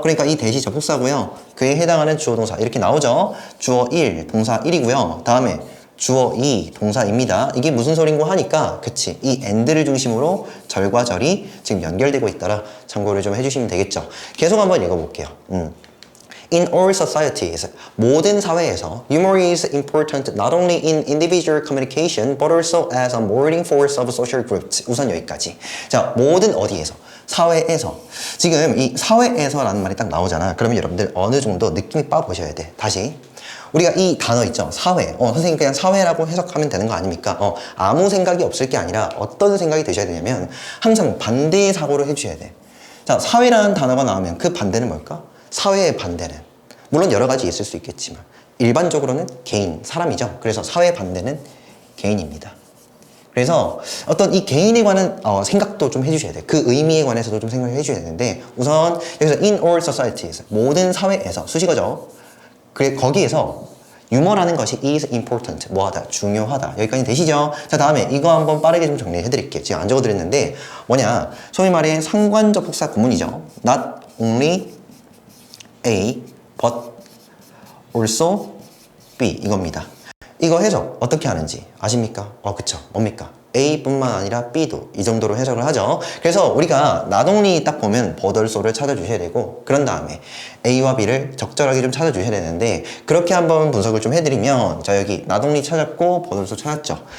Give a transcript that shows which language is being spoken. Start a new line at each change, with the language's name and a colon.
Korean: 그러니까 이 대시 접속사고요. 그에 해당하는 주어 동사 이렇게 나오죠. 주어 1, 동사 1이고요. 다음에 주어 2, 동사입니다. 이게 무슨 소린고 하니까 그치, 이 and를 중심으로 절과 절이 지금 연결되고 있더라. 참고를 좀 해주시면 되겠죠. 계속 한번 읽어볼게요.
English: In all societies,
Korean: 모든 사회에서
English: humor is important not only in individual communication but also as a molding force of social groups.
Korean: 우선 여기까지. 자, 모든 어디에서? 사회에서. 지금 이 사회에서라는 말이 딱 나오잖아. 그러면 여러분들 어느 정도 느낌이 빠보셔야 돼. 다시. 우리가 이 단어 있죠? 사회. 선생님 그냥 사회라고 해석하면 되는 거 아닙니까? 아무 생각이 없을 게 아니라 어떤 생각이 드셔야 되냐면 항상 반대의 사고를 해주셔야 돼. 자, 사회라는 단어가 나오면 그 반대는 뭘까? 사회의 반대는. 물론 여러 가지 있을 수 있겠지만 일반적으로는 개인, 사람이죠. 그래서 사회의 반대는 개인입니다. 그래서 어떤 이 개인에 관한 생각도 좀 해주셔야 돼요. 그 의미에 관해서도 좀 생각을 해주셔야 되는데 우선 여기서 in all societies, 모든 사회에서 수식어죠. 그래 거기에서 유머라는 것이 is important, 뭐하다, 중요하다. 여기까지 되시죠? 자, 다음에 이거 한번 빠르게 좀 정리해 드릴게요. 지금 안 적어드렸는데 뭐냐, 소위 말해 상관접속사 구문이죠.
English: Not only A, but also B
Korean: 이겁니다. 이거 해석 어떻게 하는지 아십니까? 그쵸. 뭡니까? A뿐만 아니라 B도 이 정도로 해석을 하죠. 그래서 우리가 not only 딱 보면 but also를 찾아주셔야 되고 그런 다음에 A와 B를 적절하게 좀 찾아주셔야 되는데 그렇게 한번 분석을 좀 해드리면 자 여기 not only 찾았고 but also 찾았죠.